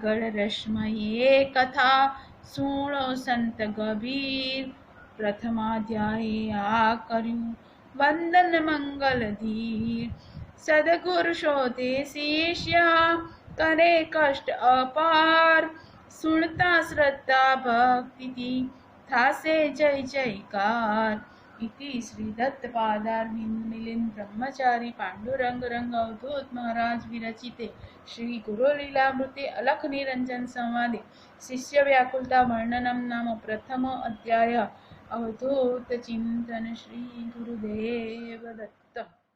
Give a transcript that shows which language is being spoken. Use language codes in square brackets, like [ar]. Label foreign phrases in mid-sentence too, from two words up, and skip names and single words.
[gu] આગળ રસમયે કથા સુણો સંત ગભીર પ્રથમાધ્યાયે આ કર્યું વંદન મંગલ ધીર સદગુરુ શોધે શિષ્ય કરે કષ્ટ અપાર સુણતા શ્રદ્ધા ભક્તિથી થાસે જય જયકાર [sa] इति श्री दत्तपादारविंद मिलिंद ब्रह्मचारी पांडुरंग रंग अवधूत महाराज विरचिते श्री गुरुलीलामृते अलख निरंजन संवादे शिष्य व्याकुलता वर्णनम नाम प्रथम अध्याय अवधूत चिंतन श्री गुरुदेव दत्त।